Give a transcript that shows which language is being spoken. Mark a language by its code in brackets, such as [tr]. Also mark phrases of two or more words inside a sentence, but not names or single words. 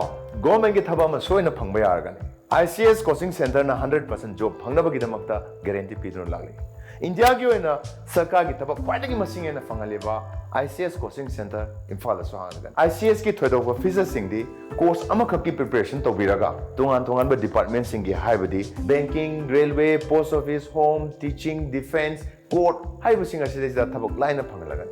[mni] Government ki thaba ma soina phangba yaragani. ICS [en] coaching center [mni] na 100% job phangnaba gi damakta guarantee pidun lagli. India ki oina sarkar ki thaba khwaidagi masing ena phangaleba ICS [en] coaching center [mni] Imphal aso hanagan. ICS ki thoidoba officers sing di course amakhak ki preparation tobiraga tongan ba department sing gi haibadi [en] banking, railway, post office, home, teaching, defense, court [mni] haiba sing asida thabak line phangalagani.